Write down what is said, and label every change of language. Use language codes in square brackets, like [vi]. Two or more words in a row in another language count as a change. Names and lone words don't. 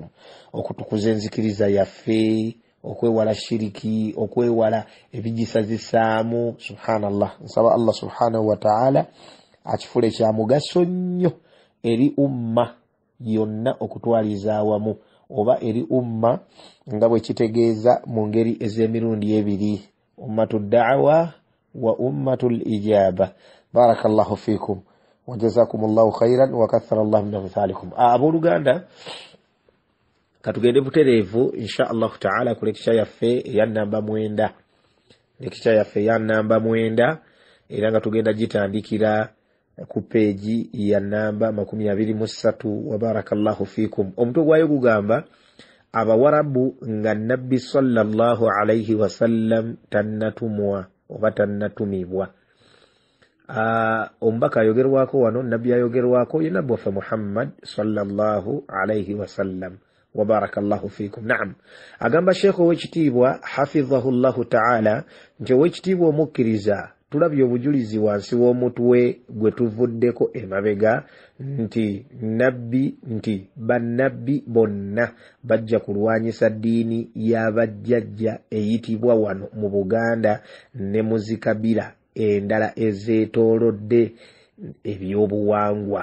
[lg] Okutukuza enzikiriza yaffe, okwewala shiriki, okwewala ebigisazisaamu. Subhanallah, nsaba Allah [ar] سبحانه وتعالى [lg] akifule kya mugaso nnyo eri umma yonna okutwaliza awamu, oba eri umma nga bwe kitegeeza mu ngeri ez'emirundi ebiri, [ar] أمة الدعوة وأمة الإجابة. بارك الله فيكم وجزاكم الله خيرا وكثر الله من أمثالكم. [lg] Abooluganda, katugende butereevu [ar] إن شاء الله تعالى [lg] ku lekisha yaffe eya namba 9, lekisha yaffe eya namba 9, era nga tugenda gitandikira ku peegi ya namba 23. [ar] وبارك الله فيكم. [lg] Omutwe gwayo gugamba abawarabu nga nabbi [ar] صلى الله عليه وسلم [lg] tannatumwa oba tannatumibwa. Omubaka ayogerwako wano, nabbi ayogerwako ye nabbi waffe Muhammad [ar] صلى الله عليه وسلم. وبارك الله فيكم. [lg] Naam, agamba Sheikh ow'ekitiibwa [ar] حفظه الله تعالى [lg] nti ow'ekitiibwa omukkiriza tulabye obujulizi wansi w'omutwe gwe tuvuddeko emabega nti bannabbi bonna bajja kulwanyisa ddiini y'abajjajja eyitibwa wano mu Buganda ne mu zikabira endala ezeetoolodde ebyobuwangwa.